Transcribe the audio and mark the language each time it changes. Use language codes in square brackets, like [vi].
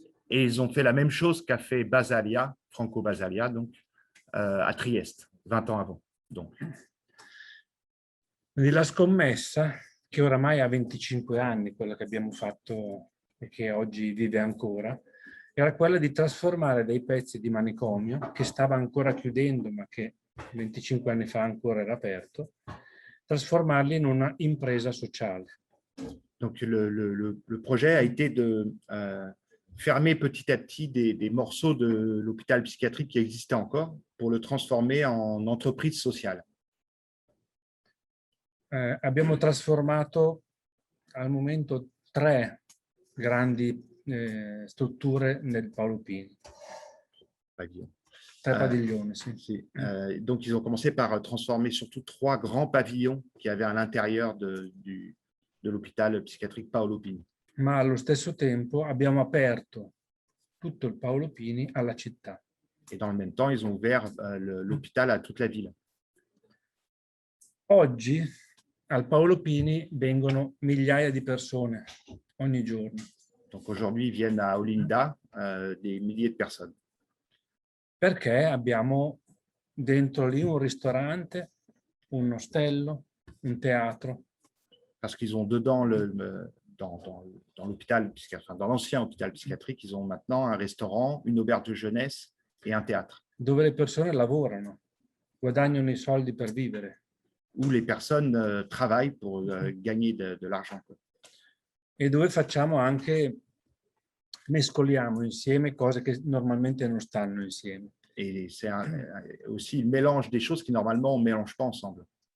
[fr] Et ils ont fait la même chose qu'a fait Basaglia, Franco Basaglia, donc à Trieste, 20 ans avant. Donc. [it] Quindi la scommessa, che oramai ha 25 anni, quella che abbiamo fatto e che oggi vive ancora, era quella di trasformare dei pezzi di manicomio che stava ancora chiudendo, ma che 25 anni fa ancora era aperto, trasformarli in una impresa sociale. [fr] Donc le projet a été de fermer petit à petit des morceaux de l'hôpital psychiatrique qui existait encore pour le transformer en entreprise sociale. [it] Abbiamo trasformato al momento 3 grandi strutture nel Paolo Pini. 3 padiglioni, sì. [fr] Donc, ils ont commencé par transformer surtout 3 grands pavillons qu'il y avait à l'intérieur de l'hôpital psychiatrique Paolo Pini. [it] Ma allo stesso tempo abbiamo aperto tutto il Paolo Pini alla città. [fr] Et dans le même temps, ils ont ouvert l'hôpital à toute la ville. [it] Oggi al Paolo Pini vengono migliaia di persone ogni giorno. [fr] Donc aujourd'hui, ils viennent à Olinda des milliers de personnes. [it] Perché abbiamo dentro lì un ristorante un ostello, un teatro. [fr] Parce qu'ils ont dedans, dans l'hôpital, enfin, dans l'ancien hôpital psychiatrique, ils ont maintenant un restaurant, une auberge de jeunesse et un théâtre, [it] dove le persone lavorano, guadagnano i soldi per vivere. [fr] où les personnes travaillent pour gagner de l'argent. [it] E dove facciamo anche, mescoliamo insieme cose che normalmente non stanno insieme. [fr] Et c'est aussi il mélange des choses qui normalement on ne mélange pas ensemble.